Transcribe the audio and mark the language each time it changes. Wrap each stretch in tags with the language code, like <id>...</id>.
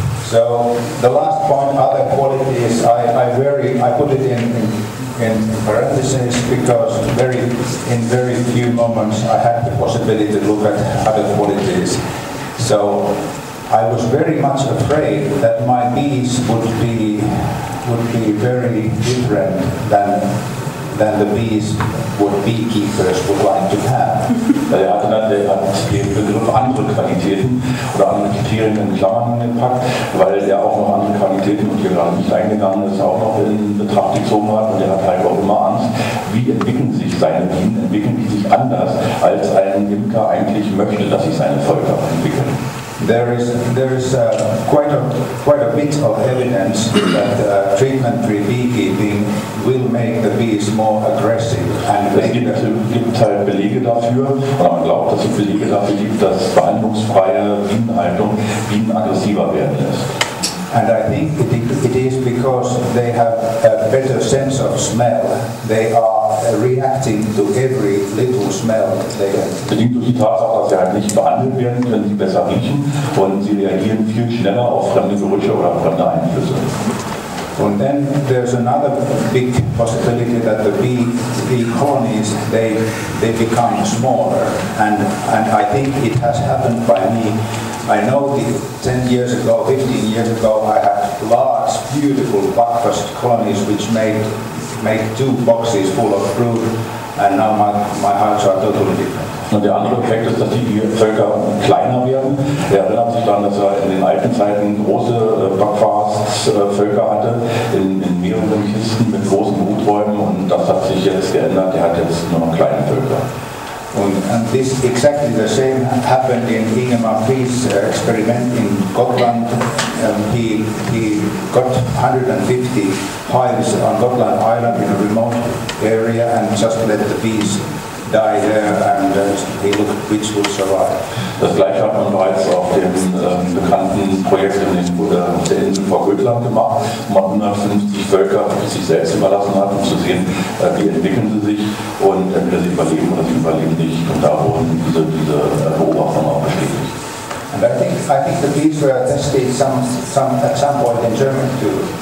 <en>So the last point, other qualities, I put it in parentheses because in very few moments I had the possibility to look at other qualities. So I was very much afraid that my bees would be very different than the bees what beekeepers would like to have.</en> <de>Er hat den Begriff andere Qualitäten oder andere Kriterien in Klammern gepackt, weil er auch noch andere Qualitäten, und hier gerade nicht eingegangen ist, auch noch in Betracht gezogen hat, und er hat halt auch immer Angst, wie entwickeln sich seine Bienen, entwickeln die sich anders, als ein Imker eigentlich möchte, dass sich seine Völker entwickeln.</de> <en>There is quite a bit of evidence that treatment-free beekeeping will make the bees more aggressive and</en> <de>es gibt halt Belege dafür, oder man glaubt, dass es Belege dafür gibt, dass behandlungsfreie Bienenhaltung Bienen aggressiver werden lässt.</de> <en>And I think it is because they have a better sense of smell. They are reacting to every little smell they get.</en> <de>Bedingt durch die Tatsache, dass sie halt nicht behandelt werden, können sie besser riechen und sie reagieren viel schneller auf fremde Gerüche oder fremde Einflüsse.</de> <en>And then there's another big possibility that the bee colonies they become smaller, and I think it has happened by me. I know 10 years ago, 15 years ago, I had large, beautiful breakfast colonies which made 2 boxes full of brood, and now my hives are totally different.</en> <de>Und der andere Effekt ist, dass die Völker kleiner werden. Er erinnert sich daran, dass er in den alten Zeiten große Backfast-Völker hatte, in mehreren Kisten mit großen Bruträumen, und das hat sich jetzt geändert. Er hat jetzt nur noch kleine Völker.</de> <en>And this exactly the same happened in Ingemar Peace's experiment in Gotland. He got 150 hives on Gotland Island in a remote area and just let the bees die there, and he looked which would survive.</en> <de>Das gleiche hat man bereits auf dem bekannten Projekt auf der Insel vor Gotland gemacht, wo man 150 Völker sich selbst überlassen hat, um zu sehen, wie entwickeln sie sich, und entweder sie überleben oder sie überleben nicht, und da wurden diese Beobachtungen auch bestätigt.</de> <en>And I think the bees were tested at some point in Germany too.</en>